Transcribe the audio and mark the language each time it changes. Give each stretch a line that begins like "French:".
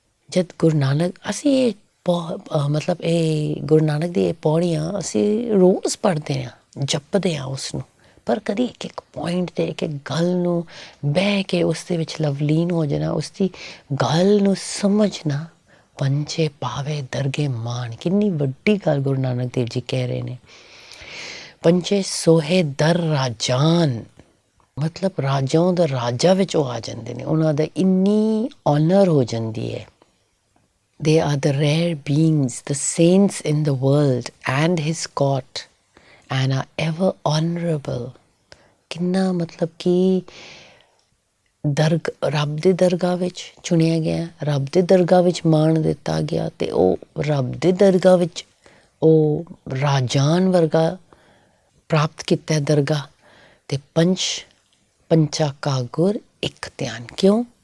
Punjabi: ਜਦ ਗੁਰੂ ਨਾਨਕ ਅਸੀਂ ਇਹ ਗੁਰੂ ਨਾਨਕ ਦੀ ਇਹ ਪੌੜੀਆਂ ਅਸੀਂ ਰੋਜ਼ ਪੜ੍ਹਦੇ ਹਾਂ, ਜਪਦੇ ਹਾਂ ਉਸ ਨੂੰ, ਪਰ ਕਦੀ ਇੱਕ ਇੱਕ ਪੁਆਇੰਟ 'ਤੇ ਇੱਕ ਇੱਕ ਗੱਲ ਨੂੰ ਬਹਿ ਕੇ ਉਸ ਦੇ ਵਿੱਚ ਲਵਲੀਨ ਹੋ ਜਾਣਾ, ਉਸ ਦੀ ਗੱਲ ਨੂੰ ਸਮਝਣਾ। ਪੰਚੇ ਪਾਵੇ ਦਰਗੇ ਮਾਣ, ਕਿੰਨੀ ਵੱਡੀ ਗੱਲ ਗੁਰੂ ਨਾਨਕ ਦੇਵ ਜੀ ਕਹਿ ਰਹੇ ਨੇ। ਪੰਚੇ ਸੋਹੇ ਦਰ ਰਾਜਾਨ, ਮਤਲਬ ਰਾਜਾਵਾਂ ਦਾ ਰਾਜਾ ਵਿੱਚ ਉਹ ਆ ਜਾਂਦੇ ਨੇ, ਉਹਨਾਂ ਦਾ ਇੰਨੀ ਔਨਰ ਹੋ ਜਾਂਦੀ ਹੈ।
English: They are the rare beings, the saints in the world and his court, and are ever honorable.
Punjabi: ਕਿੰਨਾ ਮਤਲਬ ਕਿ ਰੱਬ ਦੀ ਦਰਗਾਹ ਵਿੱਚ ਚੁਣਿਆ ਗਿਆ, ਰੱਬ ਦੀ ਦਰਗਾਹ ਵਿੱਚ ਮਾਣ ਦਿੱਤਾ ਗਿਆ, ਅਤੇ ਉਹ ਰੱਬ ਦੀ ਦਰਗਾਹ ਵਿੱਚ ਉਹ ਰਾਜਾਨ ਵਰਗਾ ਪ੍ਰਾਪਤ ਕੀਤਾ ਦਰਗਾਹ। ਅਤੇ ਪੰਚਾ ਕਾ ਗੁਰ ਇੱਕ ਧਿਆਨ, ਕਿਉਂ?